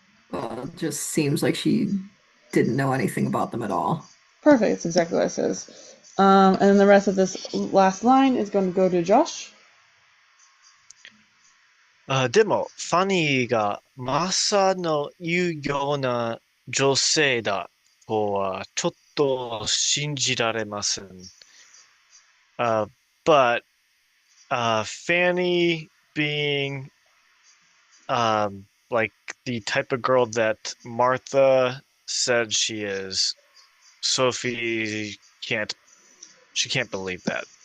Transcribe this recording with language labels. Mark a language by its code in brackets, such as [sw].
[en] Well, it just seems like she didn't know anything about them at all. Perfect. That's exactly what it says. And then the rest of this last line is going to go to Josh. [ja] でも、ファニーがマサの言うような女性だとはちょっと信じられません。 [en] But Fanny being like the type of girl that Martha said she is, Sophie can't believe that.